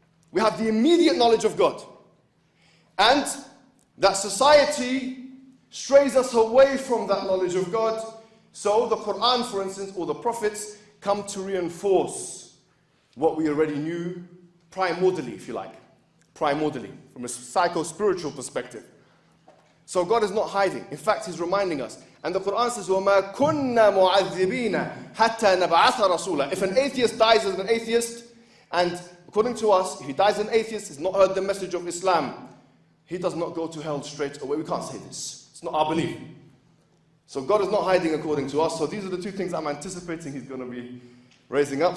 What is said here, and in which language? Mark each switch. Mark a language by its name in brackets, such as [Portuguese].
[English] We have the immediate knowledge of God. And that society strays us away from that knowledge of God. So the Quran, for instance, or the prophets come to reinforce what we already knew primordially, if you like. Primordially, from a psycho-spiritual perspective. So God is not hiding. In fact, he's reminding us. And the Quran says, [Arabic] وَمَا كُنَّا مُعَذِّبِينَ حَتَّى نَبْعَثَ رَسُولًا. [English] If an atheist dies as an atheist, and according to us, if he dies as an atheist, he's not heard the message of Islam, he does not go to hell straight away. We can't say this. It's not our belief. So God is not hiding according to us. So these are the 2 things I'm anticipating he's going to be raising up.